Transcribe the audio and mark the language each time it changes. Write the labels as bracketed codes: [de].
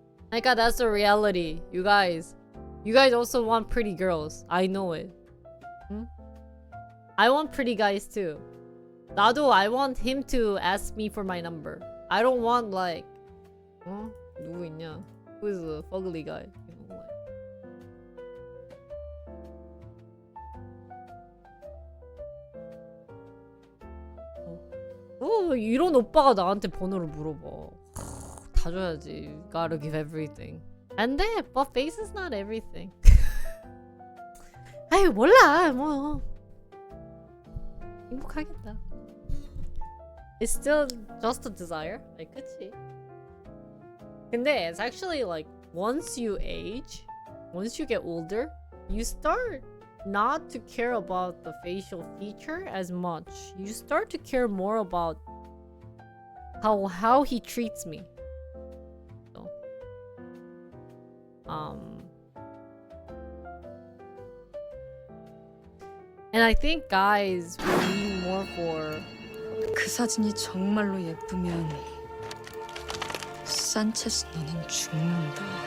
[en] Like that's the reality, you guys. You guys also want pretty girls. I know it. I want pretty guys too. [ko] 나도 [en] I want him to ask me for my number. I don't want like [ko] 누구 있냐? [en] Who is the fugly guy? You know, [ko] 이런 오빠가 나한테 번호를 물어봐. 다 줘야지. [en] Gotta give everything. [ko] 안 돼. [en] But face is not everything. [ko] 아유 몰라. 뭐 행복하겠다. [en] It's still just a desire. like [ko] 그치? 근데 [en] it's actually like once you age, once you get older, you start not to care about the facial feature as much. You start to care more about how he treats me. So, and I think guys will lean more for. [ko] 그 사진이 정말로 예쁘면 산체스 너는 죽는다.